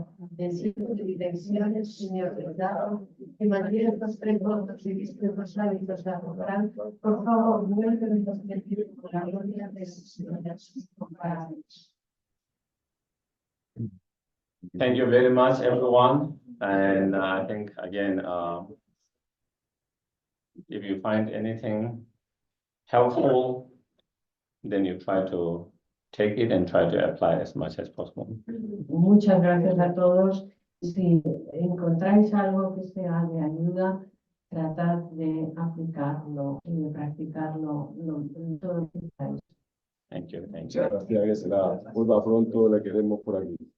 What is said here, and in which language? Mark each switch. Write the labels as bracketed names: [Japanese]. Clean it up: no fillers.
[Spanish] del ciclo de direcciones, señor Verdado, que mantiene estos tres votos y viste los hábitos de arrogar, por favor, vuelven los sentidos con la gloria de sus señoras comparables. [English] Thank you very much, everyone. And I think, again, if you find anything helpful, then you try to take it and try to apply as much as possible. [Spanish] Muchas gracias a todos. Si encontráis algo que sea de ayuda, tratad de aplicarlo y de practicarlo todo lo que queráis. [English] Thank you. Thank [Spanish] Muchas [English] you. [Spanish] gracias, Gueshe. Vuelva pronto, le queremos por aquí.